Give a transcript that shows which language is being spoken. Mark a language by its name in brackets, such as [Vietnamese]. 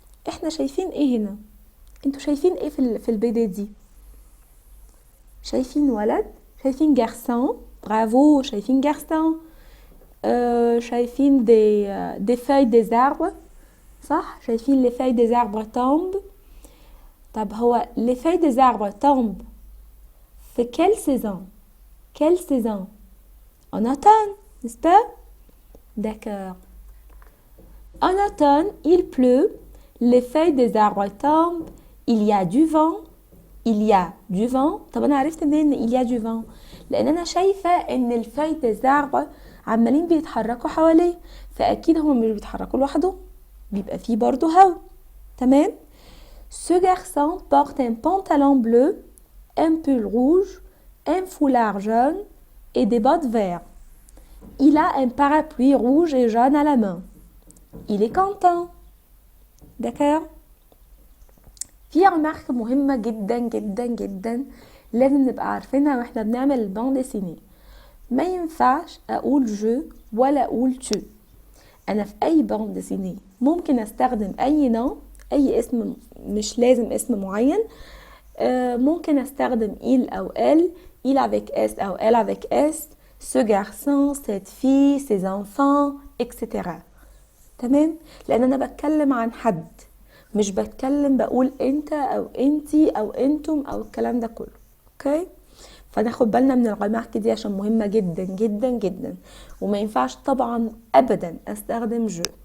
[Arabic] احنا شايفين ايه هنا؟ انتوا شايفين ايه في البيدي دي؟ شايفين ولد؟ شايفين جارسون؟ برافو، شايفين جارسون. شايفين [French] des feuilles des arbres، [Arabic] صح؟ شايفين [French] les feuilles des arbres tombent. [Arabic] طب هو [French] les feuilles des arbres tombent [Arabic] في [French] quelle saison? Quelle saison? En automne, n'est-ce pas? D'accord. En automne, il pleut, les feuilles des arbres tombent, il y a du vent. Il y a du vent. [Arabic] طب انا عرفت منين ان [French] il y a du vent؟ [Arabic] لان انا شايفه ان الفاي [French] des arbres [Arabic] عمالين بيتحركوا حواليه، فاكيد هم مش بيتحركوا لوحدهم، بيبقى فيه برضو هوا. تمام. [French] Ce garçon porte un pantalon bleu, un pull rouge, un foulard jaune et des bottes vertes. Il a un parapluie rouge et jaune à la main. Il est content. D'accord? [Arabic] في رمارك مهمة جدا جدا جدا لازم نبقى عارفينها واحنا بنعمل الباند ديسيني. ما ينفعش اقول جو ولا اقول تو. انا في اي باند ديسيني ممكن استخدم اي نوع، اي اسم، مش لازم اسم معين. ممكن استخدم [French] il [Arabic] او [French] elle، il avec s او elle avec s، ce garçon، cette fille، ces enfants، etc. [Arabic] تمام؟ لان انا بتكلم عن حد، مش بتكلم بقول انت او انتي او انتم او الكلام ده كله. اوكي؟ فناخد بالنا من الرمارك دي عشان مهمة جدا جدا جدا، وما ينفعش طبعا ابدا استخدم جو.